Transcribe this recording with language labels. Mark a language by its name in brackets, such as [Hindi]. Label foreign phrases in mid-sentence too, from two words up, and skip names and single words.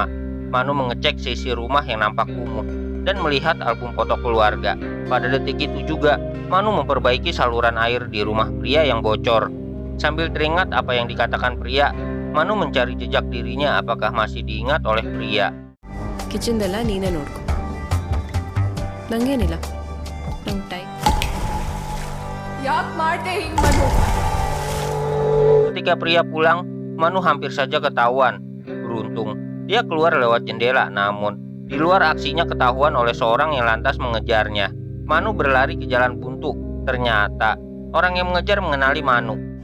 [Indonesian] Manu mengecek sisi rumah yang nampak kumuh dan melihat album foto keluarga. Pada detik itu juga, Manu memperbaiki saluran air di rumah pria yang bocor. Sambil teringat apa yang dikatakan pria, Manu mencari jejak dirinya apakah masih diingat oleh pria. [Kannada] ಕಿಚನ್ದೆಲ್ಲ ನೀನೇ ನೋಡ್ಕೊ ನಂಗೇನಿಲ್ಲ ನಂಗೆ ಟೈಮ್ ಯಾಕೆ ಮಾಡ್ದೆ ಹಿಂಗೆ ಮನು [Indonesian] Ketika pria pulang, Manu hampir saja ketahuan. Beruntung, dia keluar lewat jendela, namun di luar aksinya ketahuan oleh seorang yang lantas mengejarnya. Manu berlari ke jalan buntu. Ternyata, orang yang mengejar mengenali Manu.